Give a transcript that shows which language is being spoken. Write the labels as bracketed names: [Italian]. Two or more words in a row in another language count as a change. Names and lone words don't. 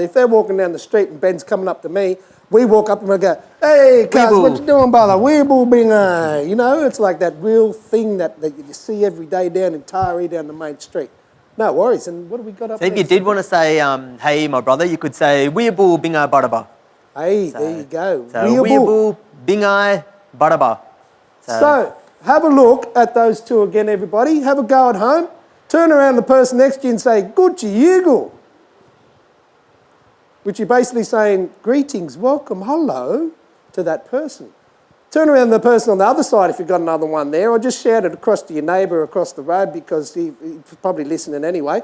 [English] If they're walking down the street and Ben's coming up to me, we walk up and we go, hey, cuz, what you doing, brother? [Worimi] Weeaboo bingai. [English] You know, it's like that real thing that you see every day down in Taree, down the main street. No worries. And what have we got up So there? if you did want to say, hey, my brother, you could say, [Worimi] Weeaboo bingai baraba. [English] Hey, so, there you go. So, [Worimi] Weeaboo bingai baraba. [English] So, have a look at those two again, everybody. Have a go at home. Turn around to the person next to you and say, [Worimi] Gudji Yigu. [English] Which you're basically saying, greetings, welcome, hello, to that person. Turn around to the person on the other side if you've got another one there, or just shout it across to your neighbour across the road because he's probably listening anyway.